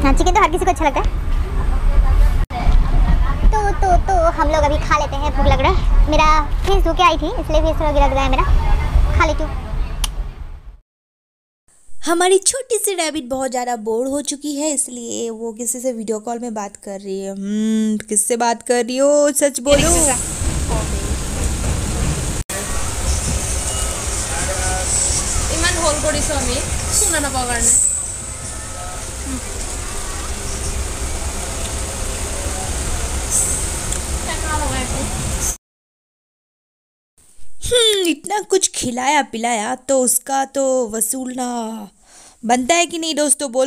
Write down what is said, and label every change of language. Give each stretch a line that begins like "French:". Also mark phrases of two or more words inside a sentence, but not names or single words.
Hindi: हाँ, चिकन तो हर किसी को अच्छा लगता है। तो हम लोग अभी खा लेते हैं, भूख लग रहा है। मेरा फेस धो के आई थी इसलिए फेस थोड़ा लग रहा है मेरा। खा लेती हूँ। हमारी छोटी सी रैबिट बहुत ज़्यादा बोर हो चुकी है, इसलिए वो किसी से
English: video call
Hindi: में बात कर रही है। किससे बात कर रही हो? सच बोलो।
Assamese: ইমান হোল কৰিছো আমি শুনা নাপাওঁ কাৰণে।
Hindi: इतना कुछ खिलाया पिलाया तो उसका तो वसूलना बनता है कि नहीं दोस्तों, बोलो।